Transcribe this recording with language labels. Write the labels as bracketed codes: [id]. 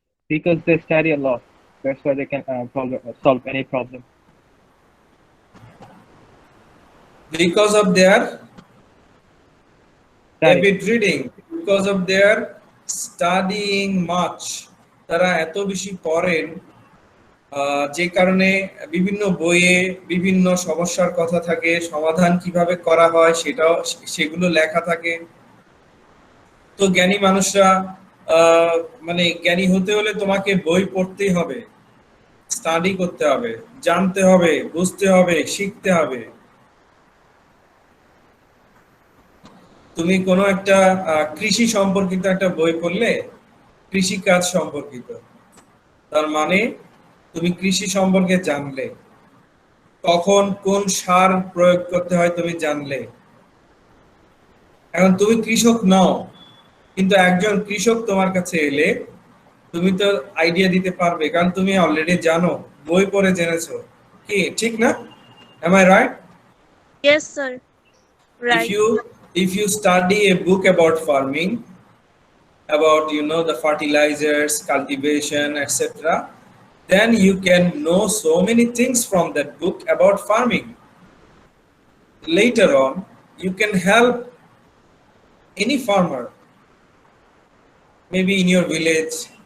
[en] Because they study a lot. That's why they can solve any problem. Because of their avid reading, because of their studying much. [bn] তারা এত বেশি পড়েন যে কারণে বিভিন্ন বইয়ে বিভিন্ন সমস্যার কথা থাকে, সমাধান কিভাবে করা হয় সেগুলো লেখা থাকে। তো জ্ঞানী মানুষরা মানে জ্ঞানী হতে হলে তোমাকে বই পড়তেই হবে, স্টাডি করতে হবে, জানতে হবে, বুঝতে হবে, শিখতে হবে। তুমি কোনো একটা কৃষি সম্পর্কিত একটা বই পড়লে, কৃষি কাজ সম্পর্কিত, তার মানে তুমি কৃষি সম্পর্কে জানলে, কখন কোন সার প্রয়োগ করতে হয় তুমি জানলে। এখন তুমি কৃষক নও, কিন্তু একজন কৃষক তোমার কাছে এলে তুমি তো আইডিয়া দিতে পারবে, কারণ তুমি অলরেডি জানো, বই পড়ে জেনেছো, কি ঠিক না? [en] Am I right? Yes, sir. If Right. you study a book about farming, about the fertilizers, cultivation, etc., then you can know so many things from that book about farming. Later on, you can help any farmer, maybe in your village.